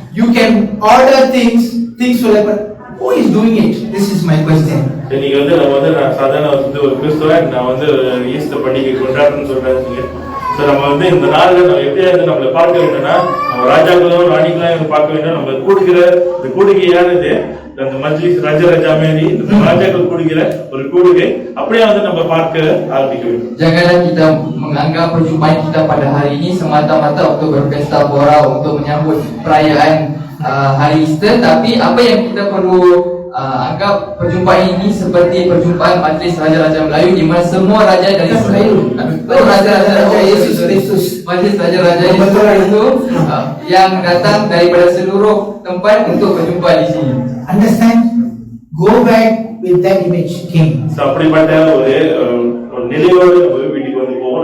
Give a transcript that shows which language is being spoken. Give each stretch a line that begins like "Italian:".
English: You can order things will happen. Who is doing it? This is my question.
Tamil: இன்னைக்கு வந்து நம்ம வந்து சாதாரண வந்து ஒரு கிறிஸ்துவன் நான் வந்து ஈஸ்டர் பண்டிகை கொண்டாடுறேன்னு சொல்றாங்க. ஸோ நம்ம வந்து இந்த நாளில் நம்ம எப்படியா வந்து நம்மளை பார்க்க வேண்டும்னா நம்ம ராஜாக்களும் ராணிகளும் பார்க்க வேண்டும். நம்ம கூடுகிற இந்த கூடுகையானது அந்த மஜ்லிஸ் ராஜா மாரி ராஜாக்கள் கூடுகிற ஒரு கூடுகை அப்படியே வந்து நம்ம பார்க்க ஆரம்பிக்க வேண்டும்.
Malay: Janganlah kita menganggap perjumpaan kita pada hari ini semata-mata untuk berpesta pora, untuk menyambut perayaan hari Easter, tapi apa yang kita perlu anggap perjumpaan ini seperti perjumpaan majlis raja-raja Melayu di mana semua raja dari Melayu, raja-raja Yesus Kristus, majlis raja-raja Yesus itu yang datang daripada seluruh tempat untuk berjumpa di sini.
English: Understand? Go back with that image, king.
Tamil: அப்படிப்பட்ட ஒரு நிலையோடு நம்ம வீட்டுக்கு வந்து போவோம்.